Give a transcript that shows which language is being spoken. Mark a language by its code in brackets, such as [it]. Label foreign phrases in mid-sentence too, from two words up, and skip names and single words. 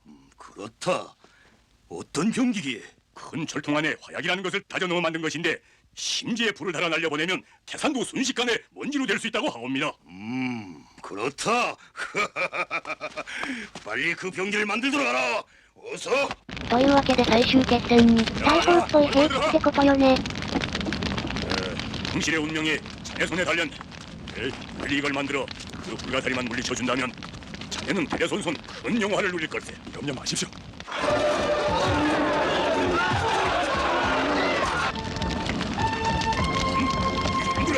[ko] 그렇다. 어떤 병기기에? 큰 철통 안에 화약이라는 것을 다져 넣어 만든 것인데 심지에 불을 달아 날려보내면 태산도 순식간에 먼지로 될 수 있다고 하옵니다. 그렇다. 빨리 그 병기를 만들도록 하라. 어서. [ja] というわけで最終決戦に、大砲っぽい兵器ってことよね。 [ko] 당신의 운명이 제 손에 달렸네. 빨리 이걸 만들어 그 불가사리만 물리쳐준다면 자네는 대대손손 큰 영화를 누릴 걸세. 염려 마십시오. 힘들어.